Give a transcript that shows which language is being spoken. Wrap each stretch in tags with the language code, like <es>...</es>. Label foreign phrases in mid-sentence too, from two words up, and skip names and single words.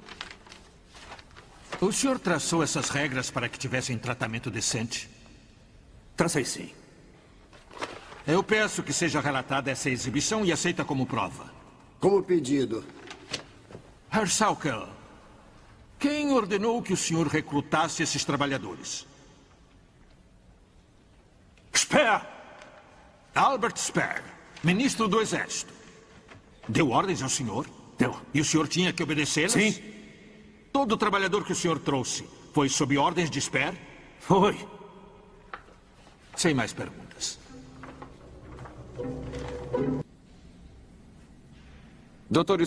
<pt>O senhor traçou essas regras para que tivessem tratamento decente? Tracei sim. Eu peço que seja relatada essa exibição e aceita como prova. Como pedido. Herr Sauker, quem ordenou que o senhor recrutasse esses trabalhadores? Speer! Albert Speer, ministro do Exército. Deu ordens ao senhor? Deu. E o senhor tinha que obedecê-las? Sim. Todo trabalhador que o senhor trouxe foi sob ordens de Speer? Foi. Sem mais perguntas. Dr.</pt>